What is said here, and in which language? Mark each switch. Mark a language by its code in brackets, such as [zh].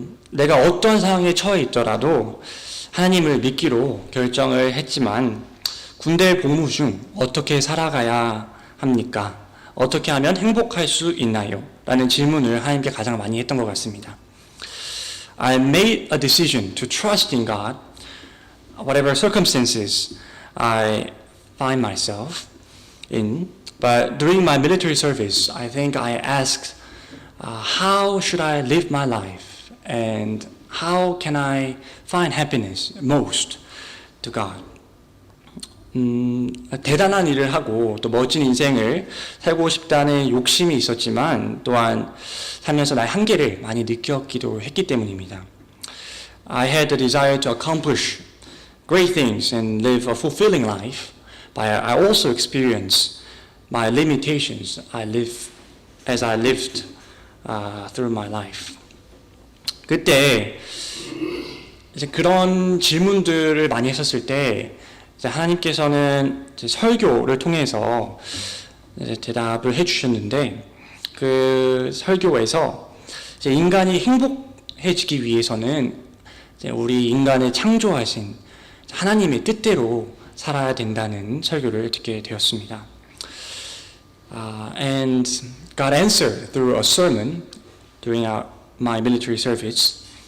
[ko] 내가 어떤 상황에 처해 있더라도 하나님을 믿기로 결정을 했지만 군대 복무 중 어떻게 살아가야 합니까? 어떻게 하면 행복할 수 있나요? 라는 질문을 하나님께 가장 많이 했던 것 같습니다. [en] I made a decision to trust in God, whatever circumstances I find myself in. But during my military service, I think I asked, how should I live my life? And how can I find happiness most to God? [ko] 대단한 일을 하고 또 멋진 인생을 살고 싶다는 욕심이 있었지만 또한 살면서 나의 한계를 많이 느꼈기도 했기 때문입니다. [en] I had the desire to accomplish great things and live a fulfilling life, but I also experienced my limitations as I lived through my life. [ko] 그때 이제 그런 질문들을 많이 했었을 때 하나님께서는 설교를 통해서 대답을 해주셨는데 그 설교에서 인간이 행복해지기 위해서는 우리 인간을 창조하신 하나님의 뜻대로 살아야 된다는 설교를 듣게 되었습니다. [en] And God answered through a sermon during my military service.